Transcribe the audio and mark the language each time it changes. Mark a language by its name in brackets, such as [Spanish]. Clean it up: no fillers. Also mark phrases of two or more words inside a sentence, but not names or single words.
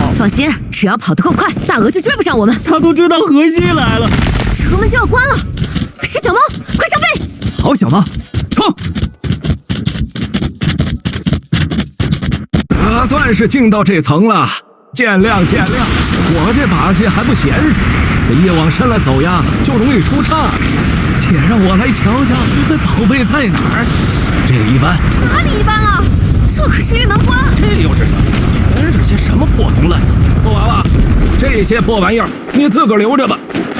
[Chinese] 放心，只要跑得夠快，大鵝就追不上我們。他都追到河西來了，城門就要關了。是小貓，快上背！好，小貓，衝！可算是進到這層了，見諒見諒，我這把戲還不嫻熟。越往深了走呀，就容易出岔。且讓我來瞧瞧，這寶貝在哪兒？這個一般。哪裡一般了？這可是玉門關。這又是什麼？全是些什麼破銅爛鐵？破娃娃，這些破玩意兒你自個兒留着吧。